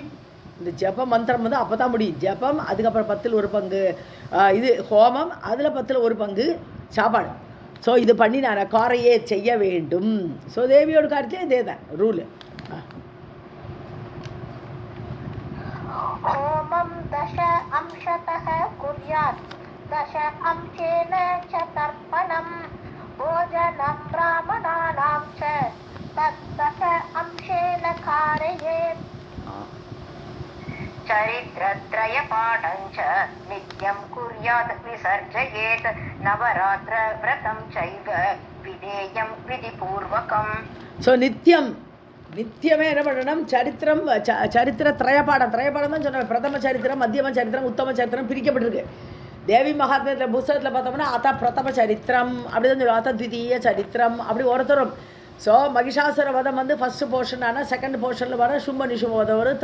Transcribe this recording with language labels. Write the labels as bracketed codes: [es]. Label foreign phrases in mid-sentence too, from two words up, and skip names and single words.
[ta] இந்த ஜப மந்திரம் வந்து அப்போ தான் முடியும். ஜபம், அதுக்கப்புறம் 10ல் 1 பங்கு இது ஹோமம், அதில் 10ல் 1 பங்கு சாப்பாடு. ஸோ இது பண்ணி நான் காரையே செய்ய வேண்டும். ஸோ தேவியோட காரியத்திலே இதே தான் ரூலு. [sa] होमं दश अंशतः कुर्यात् दश अंशेन च तर्पणं भोजनं ब्राह्मणानां च तद्दश अंशेन कारयेत्. चरित्रत्रयपाठं च नित्यं कुर्यात् विसर्जयेत् नवरात्रव्रतं चैव विधेयं विधिपूर्वकम्. [ta] ஸோ நித்தியமே என்ன பண்ணணும், சரித்திர திரயபாடம் தான் சொன்னேன். பிரதம சரித்திரம், மத்தியம சரித்திரம், உத்தம சரித்திரம் பிரிக்கப்பட்டிருக்கு. தேவி மகாத்மியத்தில் புஸ்தகத்தில் பார்த்தோம்னா அத்தா பிரதம சரித்திரம் அப்படி தான் சொல்லுவோம், அத்தா த்விதீய சரித்திரம் அப்படி ஒருத்தரும். ஸோ மகிஷாசுர வதம் வந்து ஃபஸ்ட்டு போர்ஷன். ஆனால் செகண்ட் போர்ஷனில் வர சும்ப நிஷும வதம் வரும்.